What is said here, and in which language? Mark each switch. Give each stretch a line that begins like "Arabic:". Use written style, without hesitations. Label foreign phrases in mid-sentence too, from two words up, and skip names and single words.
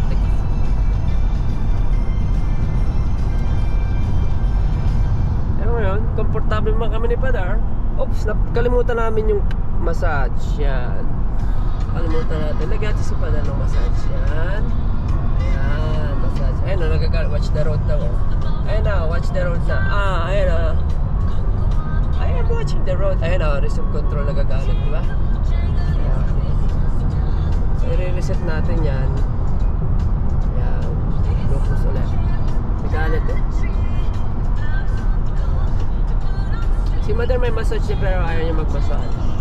Filipino: Pero ngayon, komportable man kami ni Padar. Oops, kalimutan namin yung massage. Yan. Kalimutan natin. Nag-ati si Padar ng massage. Yan. Ayan, massage. Ayun na,
English: watch the road na.
Filipino: Ayun na,
English: watch the road
Filipino: na. Ayun na.
English: I am watching the road.
Filipino: Ayun na,
English: resume control
Filipino: nagagalit, di ba? Ayan. So, i-reset natin yan. Ayan. Locus ulit. Nagalit eh. Si Mother may massage niya pero ayaw niya mag-massage.